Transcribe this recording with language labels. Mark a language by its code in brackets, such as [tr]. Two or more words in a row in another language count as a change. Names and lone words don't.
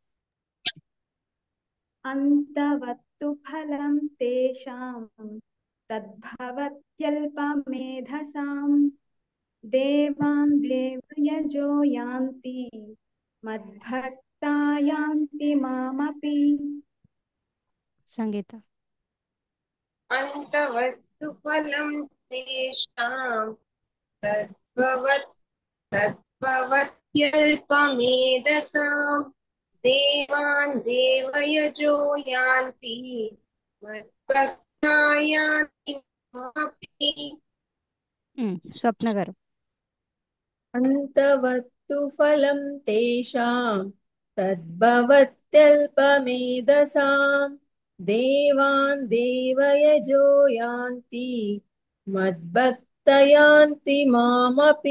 [sa] अन्तवत्तु फलं तेषां तद्भवत्यल्पमेधसां देवान् देवयजो यान्ति मद्भक्ता यान्ति मामपि [te] సంగీత [sa] अन्तवत्तु फलं तेषां तद्भवत्यल्पमेधसां देवान् देवयजो यान्ति मद्भक्ता यान्ति मामपि [te] స్వప్న గారు [sa] अन्तवत्तु फलं तेषां तद्भवत्यल्पमेधसां देवान् देवयजो यान्ति मद्भक्तयान्ति मामपि